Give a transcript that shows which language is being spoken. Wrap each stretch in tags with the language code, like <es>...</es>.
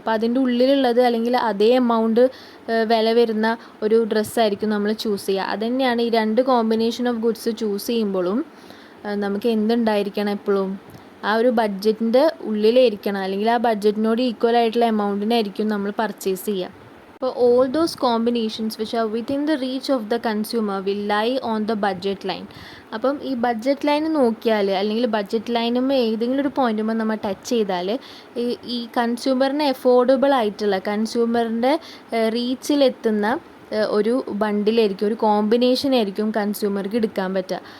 <ml>അപ്പോൾ അതിൻ്റെ ഉള്ളിലുള്ളത് അല്ലെങ്കിൽ അതേ എമൗണ്ട് വില വരുന്ന ഒരു ഡ്രസ്സായിരിക്കും നമ്മൾ ചൂസ് ചെയ്യുക. അതുതന്നെയാണ് ഈ രണ്ട് കോമ്പിനേഷൻ ഓഫ് ഗുഡ്സ് ചൂസ് ചെയ്യുമ്പോഴും നമുക്ക് എന്തുണ്ടായിരിക്കണം, എപ്പോഴും ആ ഒരു ബഡ്ജറ്റിൻ്റെ ഉള്ളിലായിരിക്കണം, അല്ലെങ്കിൽ ആ ബഡ്ജറ്റിനോട് ഈക്വൽ ആയിട്ടുള്ള എമൗണ്ടിനായിരിക്കും നമ്മൾ പർച്ചേസ് ചെയ്യുക. അപ്പോൾ</ml> <en>all those combinations which are within the reach of the consumer will lie on the budget line.</en> <ml>അപ്പം ഈ ബഡ്ജറ്റ് ലൈൻ നോക്കിയാൽ, അല്ലെങ്കിൽ ബഡ്ജറ്റ് ലൈനും ഏതെങ്കിലും ഒരു പോയിൻറ്റുമ്പോൾ നമ്മൾ ടച്ച് ചെയ്താൽ ഈ കൺസ്യൂമറിന് എഫോർഡബിൾ ആയിട്ടുള്ള, കൺസ്യൂമറിൻ്റെ റീച്ചിലെത്തുന്ന ഒരു ബണ്ടിലായിരിക്കും, ഒരു കോമ്പിനേഷൻ ആയിരിക്കും കൺസ്യൂമർക്ക് എടുക്കാൻ പറ്റുക.</ml>